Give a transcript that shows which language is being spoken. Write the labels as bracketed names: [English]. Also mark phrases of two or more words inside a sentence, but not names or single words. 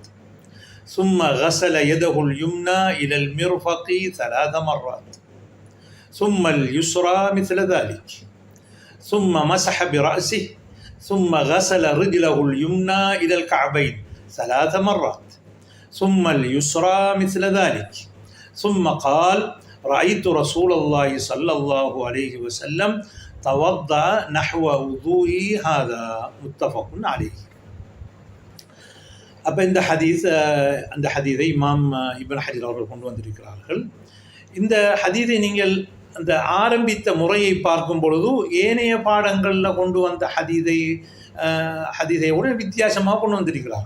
[Arabic] ثم غسل يده اليمنى إلى المرفق 3 مرات ثم اليسرى مثل ذلك ثم مسح برأسه ثم غسل رجله اليمنى إلى الكعبين 3 مرات ثم اليسرى مثل ذلك ثم قال رأيت رسول الله صلى الله عليه وسلم توضأ نحو وضوئي هذا متفق عليه. [Tamil] அப்போ அந்த ஹதீஸை இமாம் இப்னு ஹஜர் அவர்கள் கொண்டு வந்திருக்கிறார்கள். இந்த ஹதீஸை நீங்கள் அந்த ஆரம்பித்த முறையை பார்க்கும் பொழுது ஏனைய பாடங்களில் கொண்டு வந்த ஹதீஸை கூட வித்தியாசமாக கொண்டு வந்திருக்கிறார்கள்.